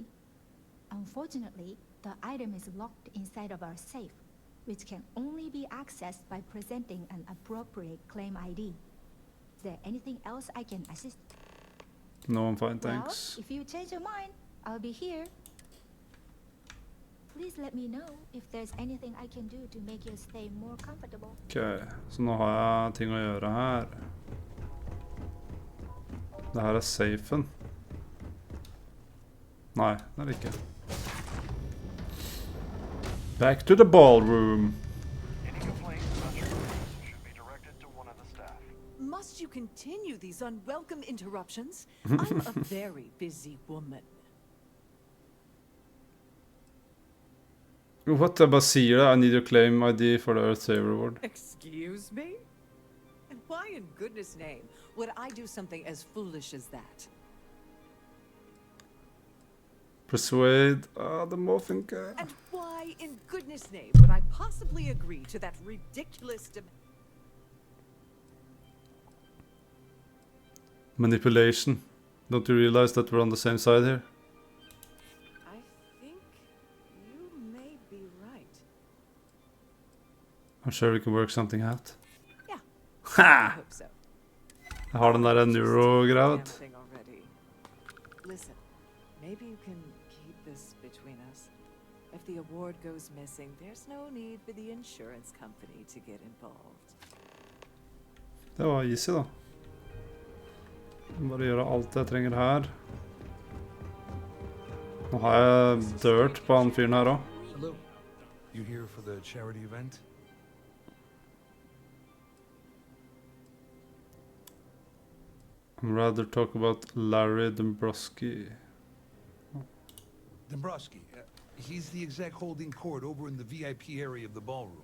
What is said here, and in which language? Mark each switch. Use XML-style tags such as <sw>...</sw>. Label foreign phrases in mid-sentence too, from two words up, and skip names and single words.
<en>Unfortunately, the item is locked inside of our safe, which can only be accessed by presenting an appropriate claim ID. Is there anything else I can assist? No, I'm fine, thanks. Well, if you change your mind, I'll be here. Please let me know if there's anything I can do to make your stay more comfortable.</en> <no>Ok, så nå har jeg ting å gjøre her. Det her er safen. Nei, det er det ikke.</no> <en>Back to the ballroom. Any complaints about your rooms should be directed to one of the staff. Must you continue these unwelcome interruptions? I'm a very busy woman. What,</en> <no>jeg bare sier det.</no> <en>I need your claim ID for the Earth Saver reward. Excuse me? And why in goodness name would I do something as foolish as that? Persuade. Ah, the muffin guy. And why in goodness name would I possibly agree to that ridiculous Manipulation. Don't you realize that we're on the same side here? I think you may be right. I'm sure we can work something out. Yeah. I Ha! hope so.</en> <no>Jeg har den der neuro-greia,</no> <en>Damn</en> <no>vet du.</no> <en>thing already. Listen, maybe you can keep this between us. If the award goes missing, there's no need for the insurance company to get involved.</en> <no>Det var easy, da. Bare gjøre alt jeg trenger her. Nå har jeg dirt på han fyren her også.</no> <en>Hello. You here for the charity event? I'd rather talk about Larry Dombrowski. Dombrowski. He's the exec holding court over in the VIP area of the ballroom.</en>